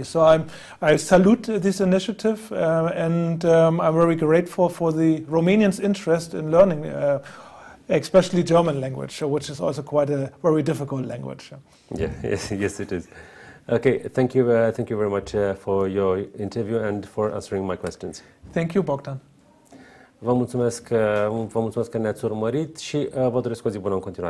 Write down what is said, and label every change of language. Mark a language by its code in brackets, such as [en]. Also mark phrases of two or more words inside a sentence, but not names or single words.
[en] So I salute this initiative and I'm very grateful for the Romanians' interest in learning, especially German language, which is also quite a very difficult language. Yeah, yes, it is. Okay, thank you very much for your interview and for answering my questions. Thank you, Bogdan. [ro] Vă mulțumesc că ne-ați urmărit și vă doresc o zi bună în continuare.